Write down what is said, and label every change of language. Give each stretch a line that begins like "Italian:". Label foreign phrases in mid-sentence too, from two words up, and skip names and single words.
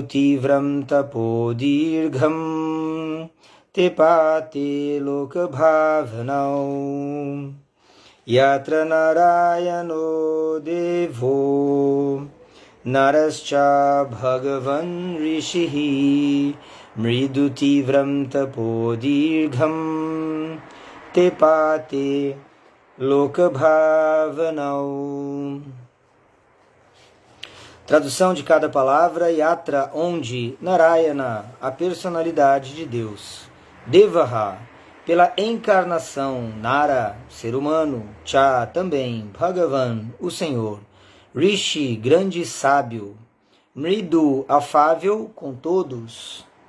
Sanskrit: tivram tapodirgham tepate loka bhavanau yatra narayano devo narascha bhagavan rishihi mridu tivram tapodirgham tepate loka bhavanau.
Portuguese: Tradução de cada palavra: Yatra, onde, Narayana, a personalidade de Deus, Devaha, pela encarnação, Nara, ser humano, Cha, também, Bhagavan, o Senhor, Rishi, grande sábio, Mridu, afável com todos,